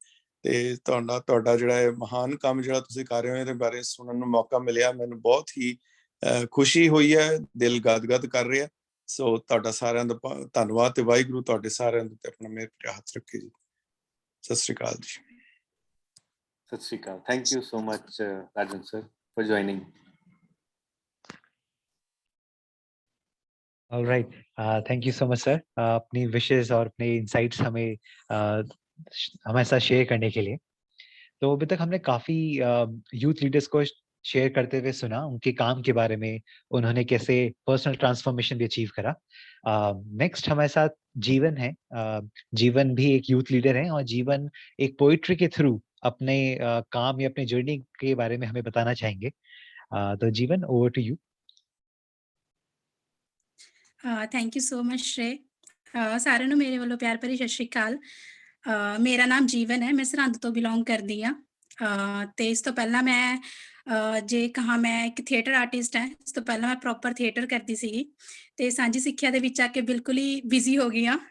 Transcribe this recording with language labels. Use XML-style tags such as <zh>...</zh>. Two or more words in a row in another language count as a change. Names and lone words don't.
<pa>ਤੇ ਤੁਹਾਡਾ ਜਿਹੜਾ ਇਹ ਮਹਾਨ ਕੰਮ ਜਿਹੜਾ ਤੁਸੀਂ ਕਰ ਰਹੇ ਹੋ ਇਹਦੇ ਬਾਰੇ ਸੁਣਨ ਨੂੰ ਮੌਕਾ ਮਿਲਿਆ, ਮੈਨੂੰ ਬਹੁਤ ਹੀ ਖੁਸ਼ੀ ਹੋਈ ਹੈ, ਦਿਲ ਗਦਗਦ ਕਰ ਰਿਹਾ। ਸੋ ਤੁਹਾਡਾ ਸਾਰਿਆਂ ਦਾ ਧੰਨਵਾਦ ਤੇ ਵਾਹਿਗੁਰੂ ਤੁਹਾਡੇ ਸਾਰਿਆਂ ਦੇ ਉੱਤੇ ਆਪਣਾ ਮਿਹਰ ਭਰਿਆ ਹੱਥ ਰੱਖੇ ਜੀ। ਸਤਿ ਸ਼੍ਰੀ ਅਕਾਲ ਜੀ। ਸਤਿ ਸ਼੍ਰੀ ਅਕਾਲ।</pa> <en>thank you so much Rajan sir for joining. alright, thank you so much sir</en> <hi>अपनी विशेस और अपने इंसाइट्स हमें हमारे साथ शेयर करने के लिए। तो अभी तक हमने काफी</hi> <en>youth leaders</en> <hi>को शेयर करते हुए सुना, उनके काम के बारे में, उन्होंने कैसे</hi> <en>personal transformation</en> <hi>भी अचीव करा। नेक्स्ट हमारे साथ जीवन है। जीवन भी एक</hi> <en>youth leader</en> <hi>है और जीवन एक पोइट्री के थ्रू अपने काम या अपने जर्नी के बारे में हमें बताना चाहेंगे। तो जीवन,</hi> <en>over to you. thank you so much Shre.</en> <pa>सारिਆਂ ਨੂੰ ਮੇਰੇ ਵੱਲੋਂ ਪਿਆਰ ਭਰੀ ਸਤਿ ਸ਼੍ਰੀ ਅਕਾਲ। ਮੇਰਾ ਨਾਮ ਜੀਵਨ ਹੈ, ਮੈਂ ਸਰਹੰਦ ਤੋਂ ਬਿਲੋਂਗ ਕਰਦੀ ਹਾਂ। ਤੇ ਇਸ ਤੋਂ ਪਹਿਲਾਂ ਮੈਂ ਜੇ ਕਹਾਂ ਮੈਂ ਇੱਕ</pa> <en>theatre artist</en> <pa>ਹਾਂ। ਇਸ ਤੋਂ ਪਹਿਲਾਂ ਮੈਂ</pa> <en>proper theatre</en> <pa>ਕਰਦੀ ਸੀਗੀ ਤੇ ਸਾਂਝੀ ਸਿੱਖਿਆ ਦੇ ਵਿੱਚ ਆ ਕੇ ਬਿਲਕੁਲ ਹੀ ਬਿਜ਼ੀ ਹੋ ਗਈ ਹਾਂ।</pa>